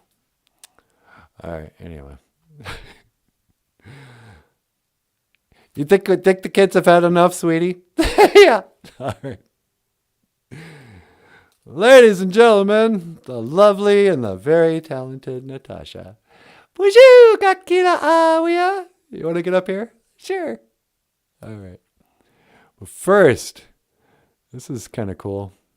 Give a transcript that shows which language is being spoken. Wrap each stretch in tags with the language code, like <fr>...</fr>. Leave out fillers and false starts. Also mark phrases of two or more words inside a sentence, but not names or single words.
<en>All right, anyway. You think the kids have had enough, sweetie? Yeah. All right. Ladies and gentlemen, the lovely and the very talented Natasha.</en> <oj>Boozhoo, kakila awia.</oj> <en>You want to get up here? Sure. All right. But first, this is kind of cool.</en>